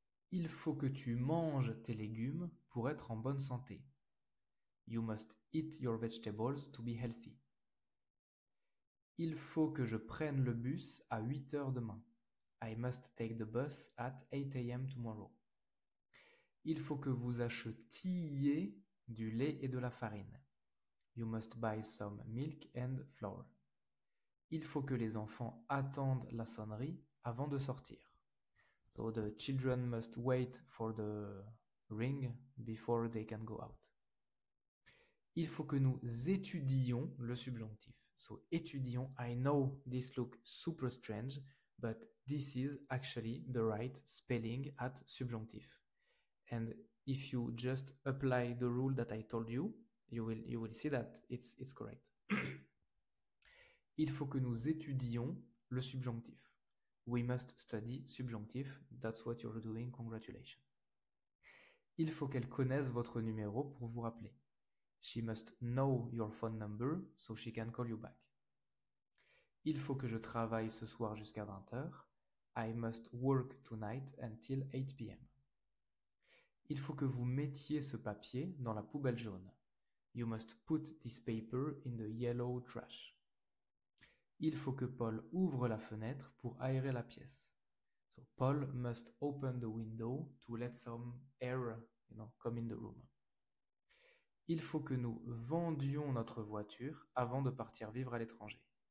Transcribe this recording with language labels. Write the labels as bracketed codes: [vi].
[fr] Il faut que tu manges tes légumes pour être en bonne santé. [en] You must eat your vegetables to be healthy. [fr] Il faut que je prenne le bus à 8 heures demain. [en] I must take the bus at 8 a.m. tomorrow. [fr] Il faut que vous achetiez du lait et de la farine. [en] You must buy some milk and flour. [fr] Il faut que les enfants attendent la sonnerie avant de sortir. [en] So the children must wait for the ring before they can go out. [fr] Il faut que nous étudions le subjonctif. [en] So, étudions, I know this looks super strange, but this is actually the right spelling at subjonctif. And if you just apply the rule that I told you, you will see that it's correct. [fr] Il faut que nous étudions le subjonctif. [en] We must study subjonctif. That's what you're doing. Congratulations. [fr] Il faut qu'elle connaisse votre numéro pour vous rappeler. [en] She must know your phone number so she can call you back. [fr] Il faut que je travaille ce soir jusqu'à 20h. [en] I must work tonight until 8 p.m. [fr] Il faut que vous mettiez ce papier dans la poubelle jaune. [en] You must put this paper in the yellow trash. [fr] Il faut que Paul ouvre la fenêtre pour aérer la pièce. [en] So Paul must open the window to let some air, come in the room. [fr] Il faut que nous vendions notre voiture avant de partir vivre à l'étranger.